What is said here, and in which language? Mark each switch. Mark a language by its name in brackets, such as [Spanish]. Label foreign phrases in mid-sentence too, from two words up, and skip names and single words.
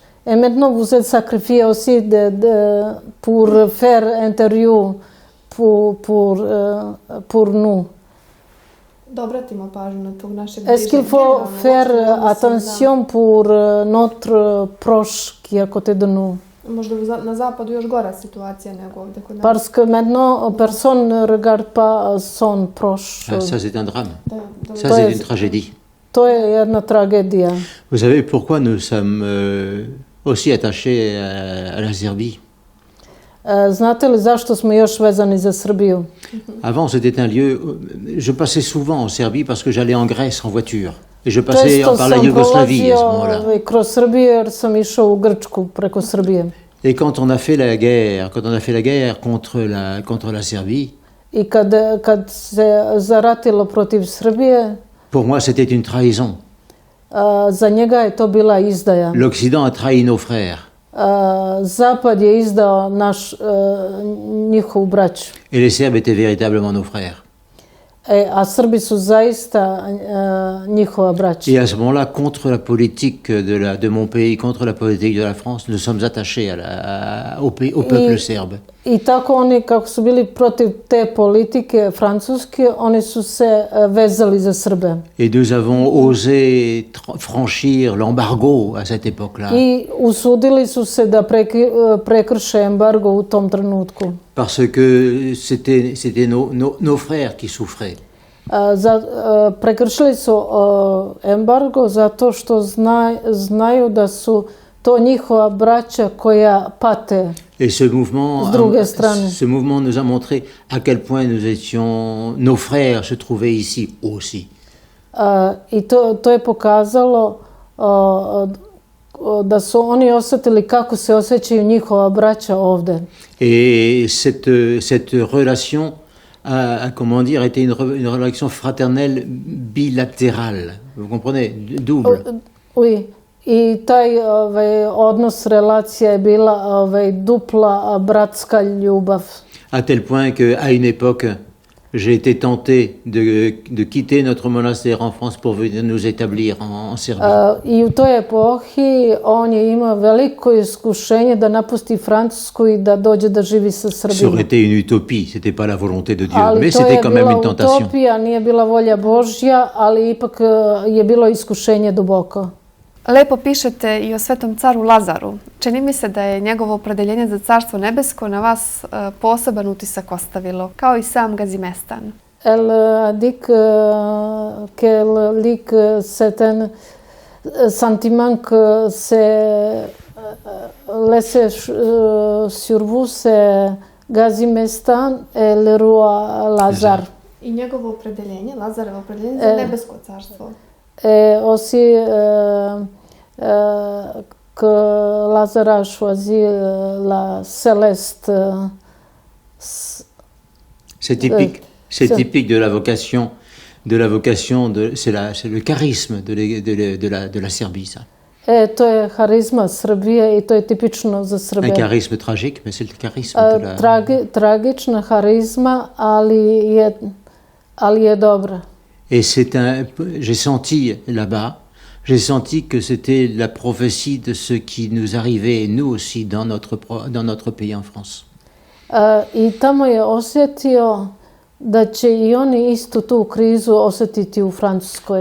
[French] Et maintenant, vous êtes sacrifié aussi pour faire interview pour nous. [Serbian] Da obratimo pažnju na tog našeg [French] Est-ce qu'il faut faire attention pour notre proche qui est à côté de nous? [Serbian] Možda na zapadu još gora situacija nego ovdje kod nas. [French] Parce que maintenant, personne ne regarde pas son proche. Ah, ça, c'est un drame. Ça, [Serbian] To [French] c'est [Serbian] je- [French] une tragédie. [Serbian] To je jedna tragedija. [French] Vous savez pourquoi nous sommes aussi attachés à la Serbie? [Serbian] Znate li zašto smo još vezani za Srbiju? [French] Avant, c'était un lieu... Je passais souvent en Serbie parce que j'allais en Grèce en voiture. Et je passais [Serbian] Često [French] par la [Serbian] sam [French] Yougoslavie à ce moment-là. [Serbian] prolazio kroz Srbiju jer sam išao u Grčku preko Srbije. [French] Et quand on a fait la guerre contre la Serbie, [Serbian] I kad se zaratilo protiv Srbije, [French] pour moi, c'était une trahison. [Serbian] za njega je to bila izdaja. [French] L'Occident a trahi nos frères. [Serbian] Zapad je izdao njihovu braću. [French] Et les Serbes étaient véritablement nos frères. [Serbian] A Srbi su zaista njihova braća. [French] Et à ce moment-là, contre la politique de mon pays, contre la politique de la France, nous sommes attachés au peuple serbe. [Serbian] I tako oni, kako su bili protiv te politike francuske, oni su se vezali za Srbe. [French] Et nous avons osé franchir l'embargo à cette époque-là. [Serbian] I usudili su se da prekrše embargo u tom trenutku. [French] Parce que c'était nos frères qui souffraient. [Serbian] Prekršili su embargo zato što znaju da su to njihova braća koja pate. [French] Et ce mouvement nous a montré à quel point nos frères se trouvaient ici aussi. [Serbian] I to je pokazalo da su oni osjetili kako se osjećaju njihova braća ovde. [French] Et cette relation a comment dire, été une relation fraternelle bilatérale. Vous comprenez? Double. Oui. [Serbian] I taj odnos, relacija je bila dupla bratska ljubav. [French] À tel point qu'à une époque, j'ai été tenté de quitter notre monastère en France pour venir nous établir en Serbie. [Serbian] I u toj epohi on je imao veliko iskušenje da napusti Francusku i da dođe da živi sa [French] Ça aurait [Serbian] Srbima. [French] été une utopie, c'était pas la volonté de Dieu, mais [Serbian] Ali to [French] c'était [Serbian] je [French] quand même [Serbian] bila [French] une tentation. [Serbian] utopija, nije bila volja Božja, ali ipak je bilo iskušenje duboko. Lepo pišete i o svetom caru Lazaru. Čini mi se da je njegovo opredeljenje za carstvo nebesko na vas poseban utisak ostavilo, kao i sam Gazimestan. [French] Elle a dit qu'elle lit que c'est un sentiment que c'est laissé sur vous, c'est Gazimestan et le roi Lazare. [Serbian] I njegovo opredeljenje, Lazarevo opredeljenje za nebesko carstvo. [French] Et aussi que Lazare a choisi la céleste. C'est typique de la vocation, c'est le charisme de la Serbie, ça. [Serbian] To je harizma Srbije i to je tipično za Srbe. [French] Un charisme tragique, mais c'est le charisme de la... [Serbian] Tragična harizma, ali je dobra. [French] Et j'ai senti là-bas, j'ai senti que c'était la prophétie de ce qui nous arrivait, nous aussi, dans notre pays en France. [Serbian] I tamo je osjetio da će i oni istu tu krizu osjetiti u Francuskoj.